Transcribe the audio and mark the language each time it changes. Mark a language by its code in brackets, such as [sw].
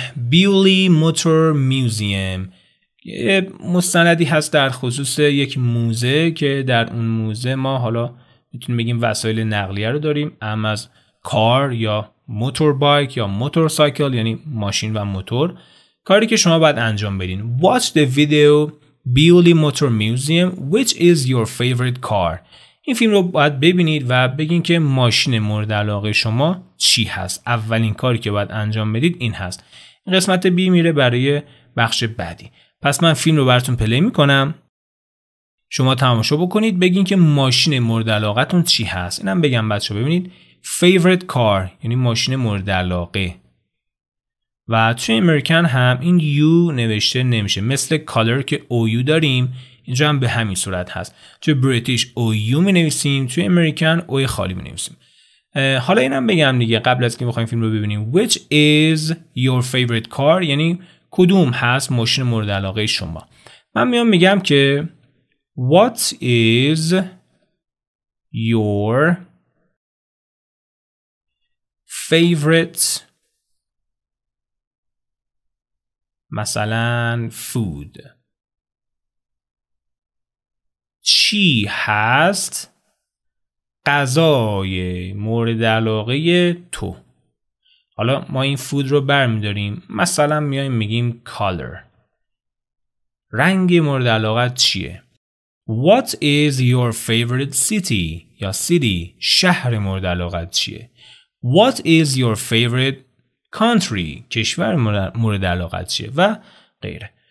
[fa] Bewley Motor Museum یه مستندی هست در خصوص یک موزه که در اون موزه ما حالا میتونیم بگیم وسایل نقلیه رو داریم، هم از کار یا موتور بایک یا موتور سایکل یعنی ماشین و موتور. کاری که شما باید انجام بدین [en] Watch the video Bewley Motor Museum Which is your favorite car. [fa] این فیلم رو باید ببینید و بگین که ماشین مورد علاقه شما چی هست. اولین کاری که باید انجام بدید این هست. این قسمت بی میره برای بخش بعدی. پس من فیلم رو براتون پلی میکنم، شما تماشا بکنید بگین که ماشین مورد علاقتون چی هست. اینم بگم بچه ببینید favorite car یعنی ماشین مورد علاقه و توی امریکن هم این یو نوشته نمیشه، مثل کالر که او یو داریم اینجا هم به همین صورت هست. توی بریتیش او یو می نویسیم، توی امریکن او خالی می نویسیم. حالا اینم بگم دیگه قبل از که بخوایم فیلم رو ببینیم [en] which is your favorite car [fa] یعنی کدوم هست ماشین مورد علاقه شما. من میگم که [en] what is your favorite [fa] مثلا [en] food. [fa] چی هست غذای مورد علاقه تو. حالا ما این فود رو برمیداریم مثلا میایم میگیم color. رنگ مورد علاقت چیه؟ [en] What is your favorite city [fa] یا city شهر مورد علاقت چیه؟ [en] What is your favorite country [fa] کشور مورد علاقت چیه و غیره.